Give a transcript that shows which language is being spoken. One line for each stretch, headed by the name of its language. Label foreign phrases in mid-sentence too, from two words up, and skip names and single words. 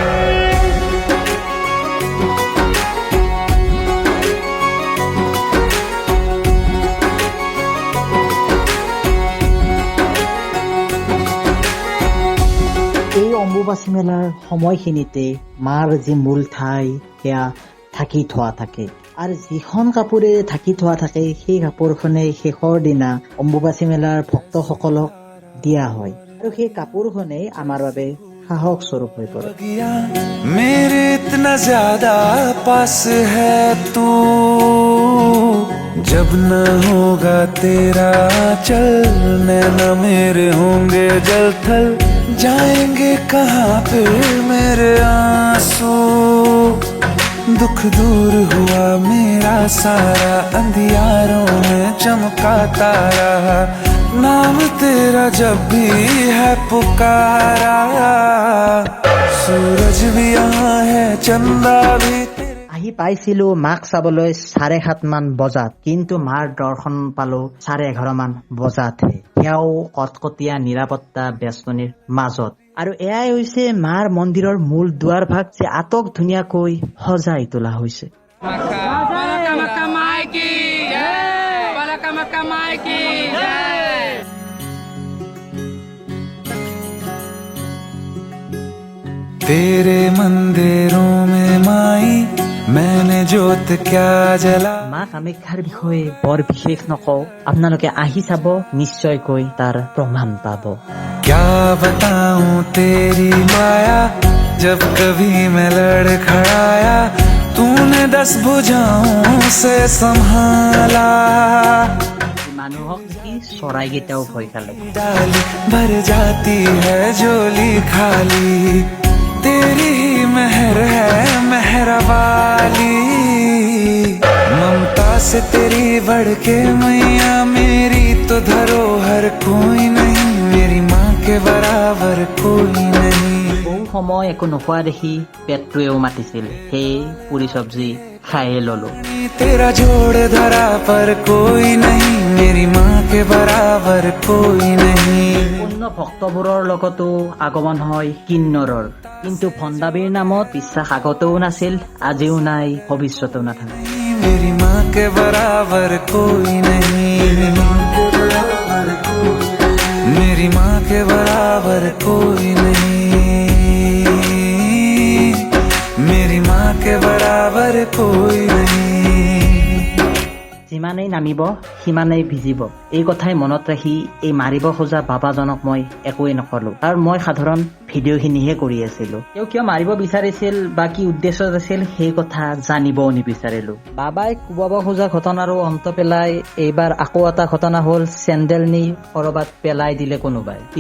Assamese: এই অম্বুবাচী মেলাৰ সময়খিনিতে মাৰ যি মূল ঠাই সেয়া ঢাকি থোৱা থাকে আৰু যিখন কাপোৰে ঢাকি থোৱা থাকে সেই কাপোৰখনে শেষৰ দিনা অম্বুবাচী মেলাৰ ভক্তসকলক দিয়া হয় আৰু সেই কাপোৰখনে আমাৰ বাবে সাহস স্বৰূপ হৈ পৰে।
Hindi: मेरे इतना ज्यादा पास है तू जब न होगा तेरा चल नैना मेरे होंगे जल थल जाएंगे कहाँ पे मेरे आंसू। दुख दूर हुआ मेरा सारा अंधियारों में चमका तारा नाम तेरा जब भी है पुकारा सूरज भी यहाँ है चंदा भी।
Assamese: আহি পাইছিলো মাক চাবলৈ 7:30 মান বজাত, কিন্তু মাৰ দৰ্শন পালো 11:30 মান বজাতহে, সেয়াও কটকটীয়া নিৰাপত্তা বেষ্টনীৰ মাজত। আৰু এয়াই হৈছে মাৰ মন্দিৰৰ মূল দুৱাৰ ভাগ, যে আটক ধুনীয়াকৈ সজাই তোলা হৈছে।
Hindi: तेरे मंदिरों में माई मैंने जोत क्या जला।
Assamese: মা কামাখ্যাৰ বিষয়ে বৰ বিশেষ নকওঁ, আপোনালোকে আহি চাব, নিশ্চয়কৈ তাৰ প্ৰমাণ পাব।
Hindi: क्या बताऊं तेरी माया जब कभी मैं लड़खड़ाया तूने 10 भुजाओं से संभाला।
Assamese: মানুহক দেখি চৰাইকেইটাও ভয় খালে।
Hindi: डाली भर जाती है झोली खाली तेरी ही मेहर है मेहरा वाली। ममता से तेरी बढ़ के मैया मेरी तो धरोहर कोई नहीं मेरी माँ के बराबर कोई नहीं।
Assamese: বহু সময় একো নোখোৱা দেখি পেটটোৱেও মাতিছিল, সেই পুৰি চব্জি খায়ে ললো।
Hindi: तेरा जोड़ धरा पर कोई नहीं मेरी माँ के बराबर कोई नहीं।
Assamese: অন্য ভক্তবোৰৰ লগতো আগমন হয় কিন্নৰৰ, কিন্তু ভণ্ডাবীৰ নামত বিশ্বাস আগতেও নাছিল, আজিও নাই, ভৱিষ্যতেও নাথাকে।
Hindi: मेरी माँ के बराबर कोई नहीं मेरी माँ के बराबर कोई नहीं मेरी माँ के बराबर कोई नहीं।
Assamese: যিমানেই নামিব সিমানেই ভিজিব, এই কথাই মনত ৰাখি এই মাৰিব খোজা বাবাজনক মই একোৱেই নকলো, কাৰণ মই সাধাৰণ ভিডিঅ'খিনিহে কৰি আছিলো। তেওঁ কিয় মাৰিব বিচাৰিছিল বা কি উদ্দেশ্যত আছিল সেই কথা জানিবও নিবিচাৰিলো। বাবাই কোবাব খোজা ঘটনাৰো অন্ত পেলাই এইবাৰ আকৌ এটা ঘটনা হ'ল, চেণ্ডেল নি কৰবাত পেলাই দিলে কোনোবাই।